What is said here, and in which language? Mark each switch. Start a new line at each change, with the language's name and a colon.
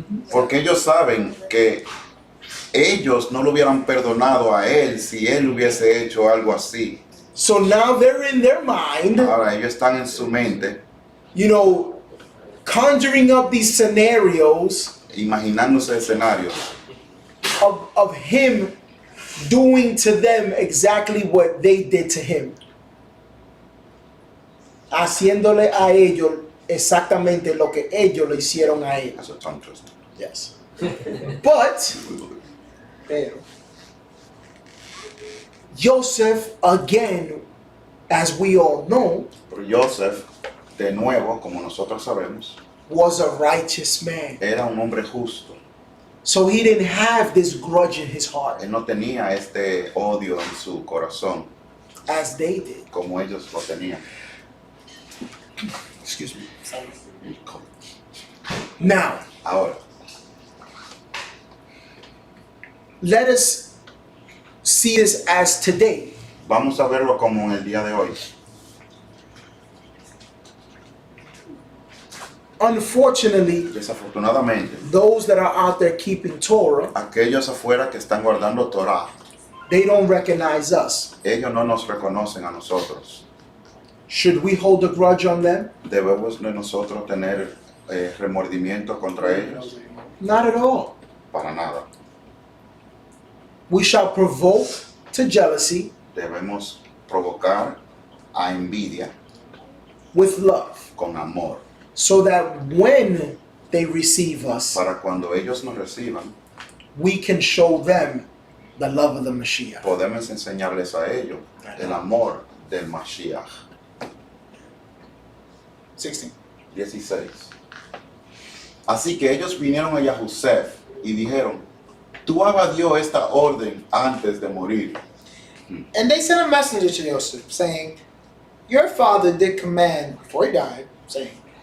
Spanish: Porque ellos saben que ellos no lo hubieran perdonado a él si él hubiese hecho algo así.
English: So now they're in their mind,
Spanish: Ahora ellos están en su mente
English: you know, conjuring up these scenarios
Spanish: imaginándose escenarios
English: of him doing to them exactly what they did to him.
Spanish: Haciéndole a ellos exactamente lo que ellos le hicieron a él.
English: as a tongue twister. Yes. But, pero, Joseph, again, as we all know,
Spanish: Pero Joseph, de nuevo, como nosotros sabemos,
English: was a righteous man.
Spanish: era un hombre justo.
English: So he didn't have this grudge in his heart
Spanish: Él no tenía este odio en su corazón
English: as they did.
Spanish: como ellos lo tenían.
English: Excuse me. Now,
Spanish: Ahora,
English: let us see this as today.
Spanish: vamos a verlo como en el día de hoy.
English: Unfortunately,
Spanish: Desafortunadamente,
English: those that are out there keeping Torah,
Spanish: aquellos afuera que están guardando Torah,
English: they don't recognize us.
Spanish: ellos no nos reconocen a nosotros.
English: Should we hold a grudge on them?
Spanish: ¿Debemos de nosotros tener remordimiento contra ellos?
English: Not at all.
Spanish: Para nada.
English: We shall provoke to jealousy
Spanish: Debemos provocar a envidia
English: with love,
Spanish: con amor,
English: so that when they receive us,
Spanish: para cuando ellos nos reciban,
English: we can show them the love of the Mashiach.
Spanish: podemos enseñarles a ellos el amor del Mashiach.
English: 16.
Spanish: 16. Así que ellos vinieron a Yahusef y dijeron, tú Abba dio esta orden antes de morir.
English: And they sent a messenger to Joseph, saying, your father did command before he died, saying,